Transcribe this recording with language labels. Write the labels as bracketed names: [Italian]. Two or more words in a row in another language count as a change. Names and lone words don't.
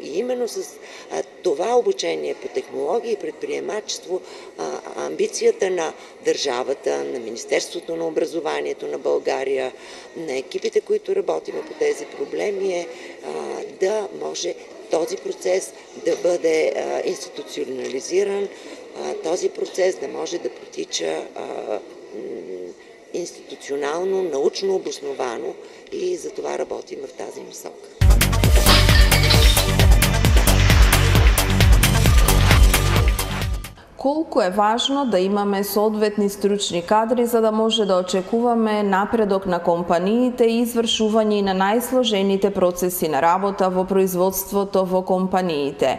[Bulgarian] И именно с това обучение по технологии и предприемачество амбицията на държавата, на Министерството на образованието на България, на екипите, които работиме по тези проблеми е да може този процес да бъде институционализиран, този процес да може да протича институционално, научно обосновано и за това работим в тази насока. [Macedonian] Колку е важно да имаме соодветни стручни кадри за да може да очекуваме напредок на компаниите и извршување на најсложените процеси на работа во производството во компаниите.